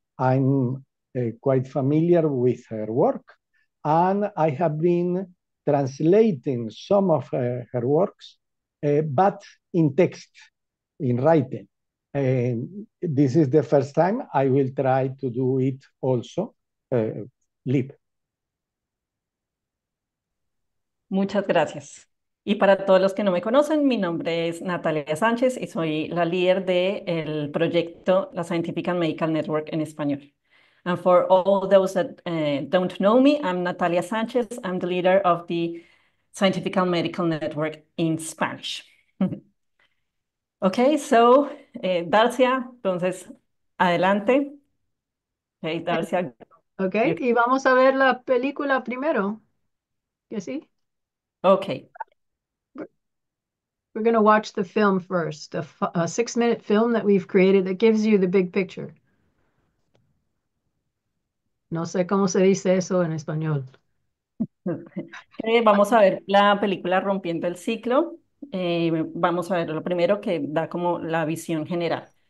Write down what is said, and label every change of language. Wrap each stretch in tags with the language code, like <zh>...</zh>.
<en>I'm quite familiar with her work, and I have been translating some of her works, but in text, in writing. And this is the first time I will try to do it also live.</en> <es>Muchas gracias. Y para todos los que no me conocen, mi nombre es Natalia Sánchez y soy la líder del proyecto La Scientific and Medical Network en español.</es> <en>And for all those that don't know me, I'm Natalia Sánchez. I'm the leader of the Scientific and Medical Network in Spanish. Okay, so Darcia,</en> <es>entonces adelante.</es> <en>Okay, Darcia, Ok, you-</en> <es>y vamos a ver la película primero. ¿Que sí?</es> <en>okay. We're going to watch the film first, a 6-minute film that we've created that gives you the big picture.</en> <es>No sé cómo se dice eso en español. Vamos a ver la película Rompiendo el Ciclo. Vamos a ver lo primero que da como la visión general.</es>